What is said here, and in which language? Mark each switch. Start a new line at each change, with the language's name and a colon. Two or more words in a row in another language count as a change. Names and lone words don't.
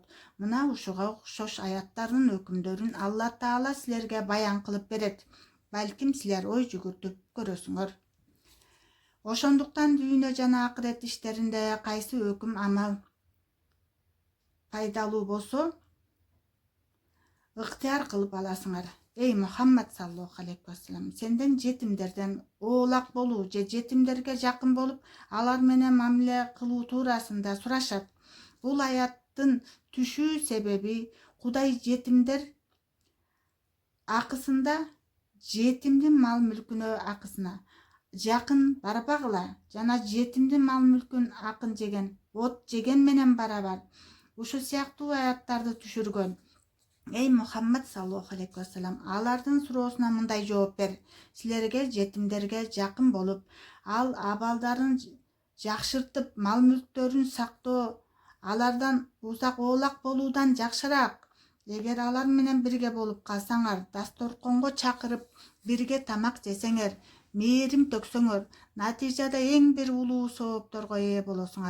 Kyrgyz: Мына ушуга окшош аяттардын өкүмдөрүн Алла Таала силерге баян кылып берет. Балким силер ой жүгүртүп көрөсүңөр. Ошондуктан дүйнө жана акырет иштеринде кайсы өкүм амал пайдалуу болсо, ыктыяр кылып аласыңар.
Arabic: Эй محمد صلى الله عليه وسلم,
Kyrgyz: сенден жетимдерден оолак болуу же жетимдерге жакын болуп, алар менен мамиле кылуу туурасында сурашат. Бул аяттын түшүү себеби Кудай жетимдер акысында жетимдин мал мүлкүнө акысына жакын барбагыла, жана жетимдин мал мүлкүн акын жеген, от жеген менен барабар. Ушул сыяктуу аяттарды түшүргөн. Эй Мухаммад
Arabic: صلى الله عليه وسلم,
Kyrgyz: алардын суроосуна мындай жооп бер: силерге жетимдерге жакын болуп, ал абалдарын жакшыртып, мал мүлктөрүн сактоо алардан узак оолак болуудан жакшыраак. Эгер алар менен бирге болуп калсаңар, дасторконго чакырып, бирге тамак жесеңер, мээрим төксөңөр натыйжада эң бир улуу соопторго ээ болосуңар.